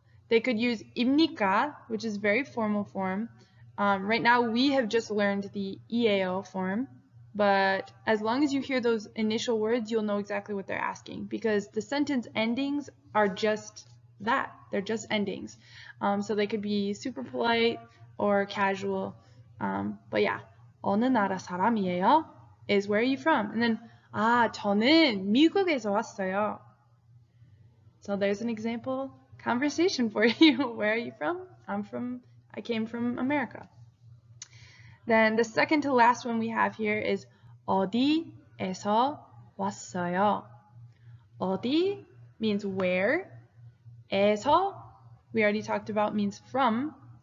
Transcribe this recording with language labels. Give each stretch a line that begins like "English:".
English: They could use 입니까, which is very formal form. Right now we have just learned the EAO form, but as long as you hear those initial words, you'll know exactly what they're asking, because the sentence endings are just that. They're just endings. So they could be super polite or casual.
Korean: But yeah, 어느 나라 사람이에요?
English: Is where are you from?
Korean: And then 저는 미국에서 왔어요.
English: So there's an example conversation for you. Where are you from? I came from America. Then the second to last one we have here is
Korean: 어디에서 왔어요.
English: 어디 means where. 에서, we already talked about, means from.